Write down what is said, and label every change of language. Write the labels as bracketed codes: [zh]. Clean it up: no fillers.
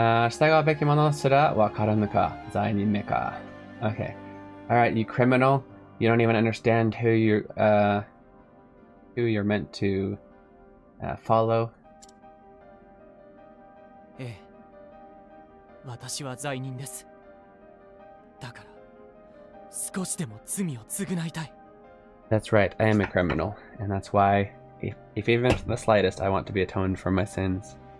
[ja] 従うべきものすらわからぬか、罪人めか. [en] Okay. Alright, you criminal. You don't even understand who you're meant to follow. [ja] ええ、私は罪人です。だから少しでも罪を償いたい。 [en] That's right, I am a criminal, and that's why If even the slightest, I want to be atoned for my sins.